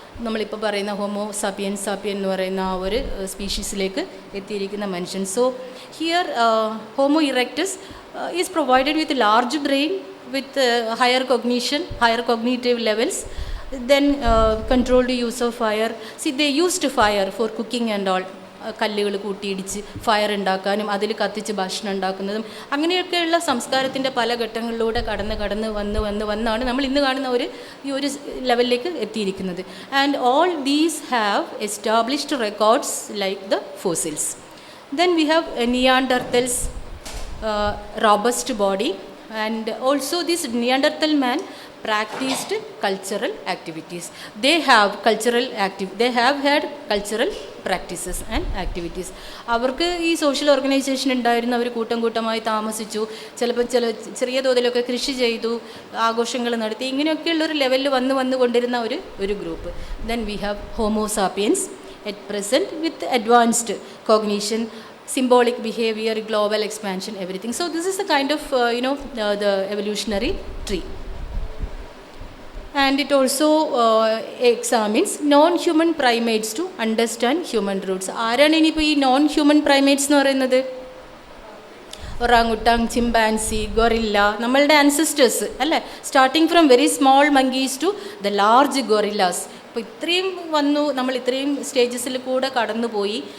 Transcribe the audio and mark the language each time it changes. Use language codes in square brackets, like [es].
[ml] നമ്മളിപ്പോൾ പറയുന്ന homo sapien എന്ന് പറയുന്ന ആ ഒരു സ്പീഷീസിലേക്ക് എത്തിയിരിക്കുന്ന മനുഷ്യൻ. [en] So here Homo erectus is provided with large brain with higher cognition, higher cognitive levels, then controlled use of fire. See, they used fire for cooking and all. [ml] കല്ലുകൾ കൂട്ടിയിടിച്ച് fire ഉണ്ടാക്കാനും അതിൽ കത്തിച്ച് ഭക്ഷണം ഉണ്ടാക്കുന്നതും അങ്ങനെയൊക്കെയുള്ള സംസ്കാരത്തിൻ്റെ പല ഘട്ടങ്ങളിലൂടെ കടന്ന് വന്നാണ് നമ്മൾ ഇന്ന് കാണുന്ന ഈ ഒരു ലെവലിലേക്ക് എത്തിയിരിക്കുന്നത്. [en] And all these have established records like the fossils. Then we have Neanderthals robust body, and also this Neanderthal man practiced cultural activities. They have had cultural practices and activities. [ml] അവർക്ക് ഈ സോഷ്യൽ ഓർഗനൈസേഷൻ ഉണ്ടായിരുന്നു. അവർ കൂട്ടമായി താമസിച്ചു, ചിലപ്പോൾ ചെറിയ തോതിലൊക്കെ കൃഷി ചെയ്തു, ആഘോഷങ്ങൾ നടത്തി, ഇങ്ങനെയൊക്കെയുള്ളൊരു ലെവലിൽ വന്നുകൊണ്ടിരുന്ന ഒരു group. [en] Then we have Homo sapiens at present with advanced cognition, symbolic behavior, global expansion, everything. So this is the kind of the evolutionary tree. And it also examines non-human primates to understand human roots. [ml] ആരാണ് ഇനിയിപ്പോൾ ഈ non human primates എന്ന് പറയുന്നത്? ഒറാങ്ങുട്ടാങ്, chimpanzee, guerrilla, നമ്മളുടെ ancestors അല്ലേ? [en] Starting from very small monkeys to the large gorillas. [ml] അപ്പോൾ ഇത്രയും വന്നു, നമ്മൾ ഇത്രയും സ്റ്റേജസിൽ കൂടെ കടന്നുപോയി.